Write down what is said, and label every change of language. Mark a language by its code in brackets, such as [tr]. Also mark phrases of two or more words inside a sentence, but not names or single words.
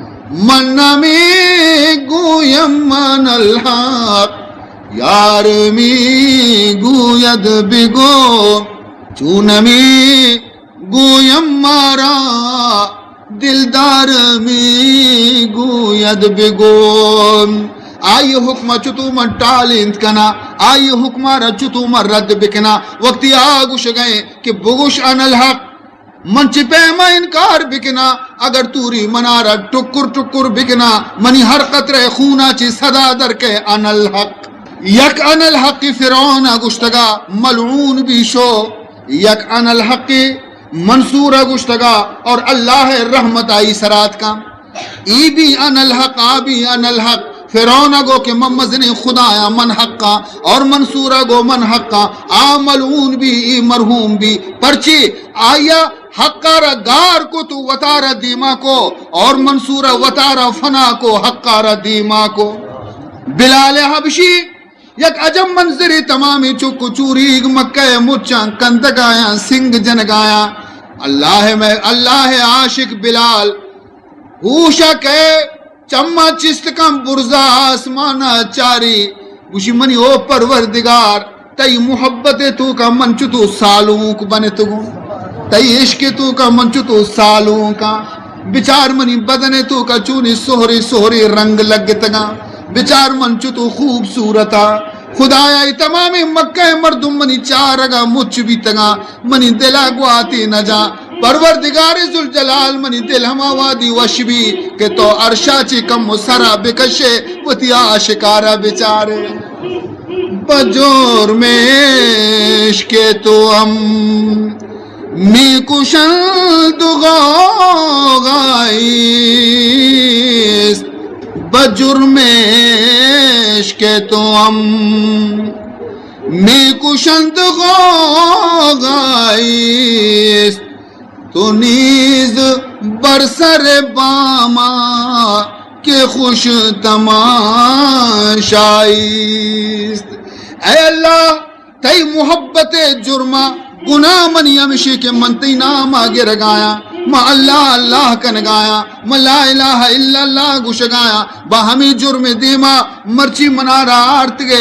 [fa] من نمی گویم من الحق یار می گوید بگو چونمی گویم مارا دلدار می گوید بگو [bal] آئی حکمہ چتو من ٹالند کنا آئی حکمہ را چتو من رد بکنا وقتی آگوش گئے کہ بگوش [ar] ان الحق [bal] من چپے ما انکار بکنا اگر توری منارا ٹکر ٹکر بکنا منی ہر قطرے خونا چی صدا در کے [ar] ان الحق [bal] یک [ar] ان الحق [bal] فرعون گشتگا ملعون بھی شو یک [ar] ان الحق [bal] منصور گشتگا اور اللہ رحمت آئی سرات کا ای بھی [ar] ان الحق [bal] آ بھی [ar] ان الحق [bal] فرعون گو کہ ممزن خدایا من حقا اور منصور گو من حقا آ ملعون بھی ای مرحوم بھی پرچی آیا حقارا گار کو تو وطارا دیما کو اور منصورہ وطارا فنا کو حقارا دیما کو بلال حبشی یک عجم منظری تمامی چکو چوریگ مکہ مچاں کندگایا سنگ جنگایا اللہ عاشق بلال ہوشا کہ چما چست کم برزا آسمانا چاری گوشی منی او پروردگار تئی محبت تو کا منچو تو سالوں کو بنے تو تئی عشق تو کا منچو تو سالوں کا بچار منی بدن تو کا چونی سہری سہری رنگ لگتگا بچار منچو تو خوبصورتا خدایا تمامی مکہ مردم منی چارگا مچ بھی تگا منی دلا گواتی نہ جا پروردگار ذوالجلال منی دل ہما وادی وش بھی کہ تو عرشا چی کم سرا بکشے وتی آشکارا بچارے [fa] بجور میں عشق تو ہم می کشند غائیست بجرم عشق تو ہم می کشند غائیست تو نیز برسر باما کے خوش [bal] تماشائیست اے اللہ تی محبت جرمہ گناہ منی ہمشی کے منتی نام آگے رگایا ما اللہ اللہ کنگایا ما [ar] لا الہ الا اللہ [bal] گشگایا با ہمیں جرم دیما مرچی منارا آرت گئے